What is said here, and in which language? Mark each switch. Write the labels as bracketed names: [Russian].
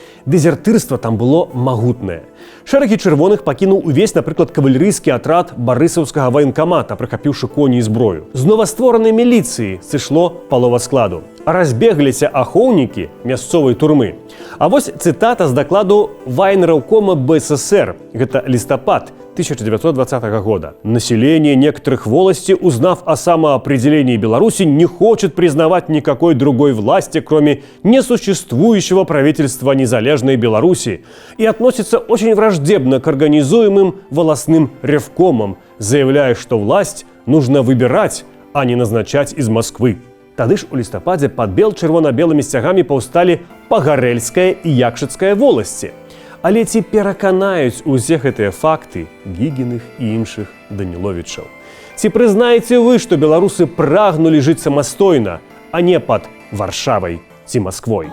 [Belarusian] Дэзертырства там было магутнае. Шэрагі чырвоных пакінуў увесь, напрыклад, кавалерыйскі атрад барысаўскага ваенкамата, прахапіўшы коні і зброю. З новастворанай міліцыі сышло палова складу. Разбегліся ахоўнікі мясцовай турмы. А вось цытата з дакладу вайнраўкома БССР. Гэта лістапад 1920 года. [Russian] Население некоторых волостей, узнав о самоопределении Беларуси, не хочет признавать никакой другой власти, кроме несуществующего правительства незалежной Беларуси, и относится очень враждебно к организуемым волостным ревкомам, заявляя, что власть нужно выбирать, а не назначать из Москвы. [Belarusian] Тады ж у лістападзе пад бел-чырвона-белымі сцягамі паўсталі Пагарэльская і Якшыцкая воласці. Але ці пераканаюць усе гэтыя факты Гігіных і іншых Даніловічаў? Ці прызнаеце вы, што беларусы прагнулі жыць самастойна, а не пад Варшавай ці Масквой?